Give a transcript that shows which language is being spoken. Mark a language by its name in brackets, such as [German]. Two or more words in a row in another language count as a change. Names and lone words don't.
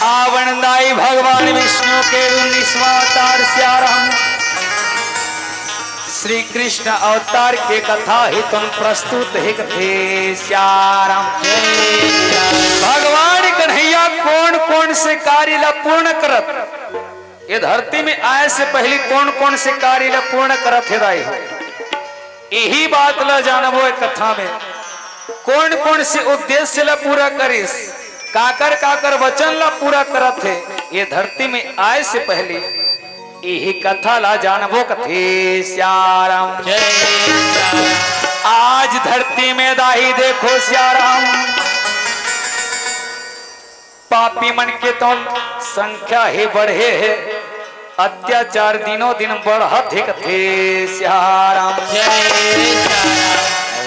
[Chhattisgarhi] आवण दाई भगवान विष्णु के 19वां अवतार श्याराम श्री कृष्ण अवतार के कथा ही तुम प्रस्तुत है। कथे श्याराम जय श्याराम। भगवान कन्हैया कौन कौन से कार्य ला पूर्ण करत, ये धरती में आए से पहले कौन कौन से कार्य ला पूर्ण करत है दाई, यही बात ला जानबो है कथा में। कौन कौन से उद्देश्य ला पूरा करिस, काकर काकर वचन ला पूरा करत है, ये धरती में आए से पहले यही कथा ला जानबो। कथे श्याराम जय श्याराम। आज धरती में दाही देखो श्याराम, पापी मन के तो संख्या ही बढ़े है, अत्याचार दिनों दिन बढ़त है। कथे श्याराम जय श्याराम।